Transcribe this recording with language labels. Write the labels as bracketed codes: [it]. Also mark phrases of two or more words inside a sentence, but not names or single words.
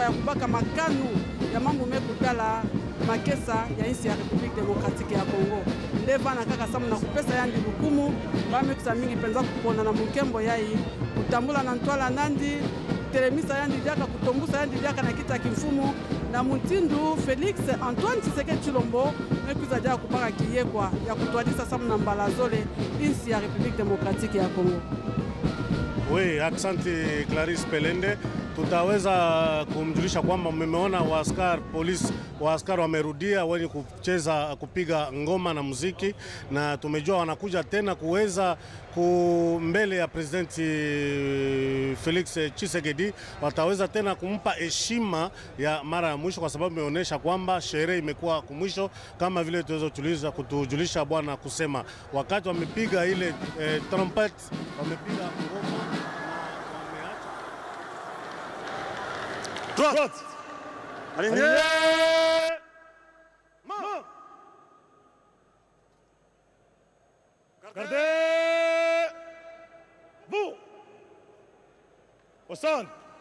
[ktu] ya kubaka makanu ya mambo mekutala makesa ya insi ya Republique Democratique ya Congo ndeva na kaka samu na kupesa yandi lukumu bamekusa mingi penza kupona na mukembo yai kutambula na ntwala nandi telemisa yandi diaka kutombusa yandi diaka na kita kimfumu na mutindu Felix Antoine Tshisekedi Chilombo mekuza diaka kupaka kiyekwa ya kutwadisa samu na mbala zole insi ya Republique Democratique ya Congo. [fr] Oui, [sw] asante Clarisse Pelende. Tutaweza kumjulisha kwamba mmeona waaskari wamerudia wenye kupiga ngoma na muziki, na tumejua wanakuja tena kuweza mbele ya Presidenti Felix Tshisekedi, wataweza tena kumpa heshima ya mara ya mwisho, kwa sababu imeonyesha kwamba sherehe imekuwa kumwisho, kama vile tuweza kutujulisha bwana kusema wakati wamepiga ile trumpet, wamepiga ngoma. [fr] Droite. Aligné. Main. Gardez. Vous. Au centre.